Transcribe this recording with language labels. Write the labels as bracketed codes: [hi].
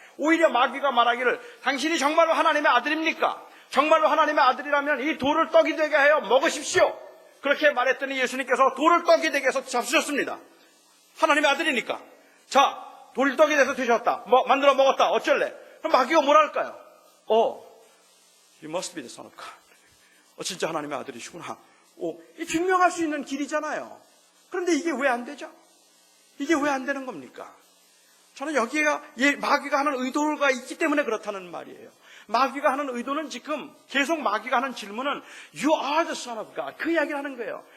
[ko] 오히려 마귀가 말하기를, 당신이 정말로 하나님의 아들입니까? 정말로 하나님의 아들이라면 이 돌을 떡이 되게 하여 먹으십시오. 그렇게 말했더니 예수님께서 돌을 떡이 되게 해서 잡수셨습니다. 하나님의 아들이니까. 자, 돌을 떡이 돼서 드셨다. 만들어 먹었다. 어쩔래? 그럼 마귀가 뭐랄까요? [en] You must be the son of God. [ko] 진짜 하나님의 아들이시구나. 이 증명할 수 있는 길이잖아요. 그런데 이게 왜 안 되죠? 이게 왜 안 되는 겁니까? 저는 여기에 마귀가 하는 의도가 있기 때문에 그렇다는 말이에요. 마귀가 하는 의도는 지금 계속 마귀가 하는 질문은 [en] You are the son of God. [ko] 그 이야기를 하는 거예요.